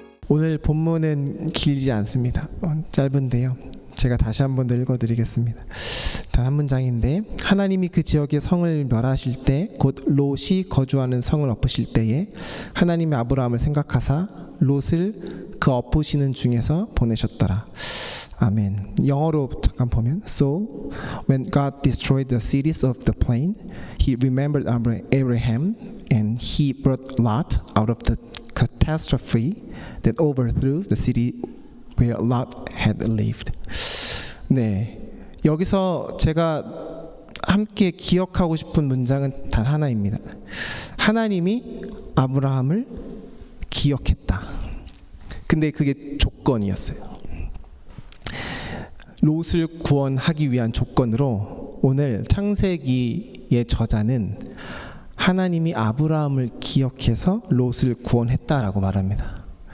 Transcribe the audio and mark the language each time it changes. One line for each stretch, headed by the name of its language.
Korean: 오늘 본문은 길지 않습니다. 짧은데요. 제가 다시 한 번 더 읽어드리겠습니다. 단 한 문장인데, 하나님이 그 지역의 성을 멸하실 때, 곧 롯이 거주하는 성을 엎으실 때에 하나님이 아브라함을 생각하사 롯을 그 엎으시는 중에서 보내셨더라. 아멘. 영어로 잠깐 보면,
English: So when God destroyed the cities of the plain, He remembered Abraham, and He brought Lot out of the catastrophe that overthrew the city where Lot had lived.
Korean: 네, 여기서 제가 함께 기억하고 싶은 문장은 단 하나입니다. 하나님이 아브라함을 기억했다. 근데 그게 조건이었어요. 롯을 구원하기 위한 조건으로 오늘 창세기의 저자는 하나님이 아브라함을 기억해서 롯을 구원했다라고 말합니다.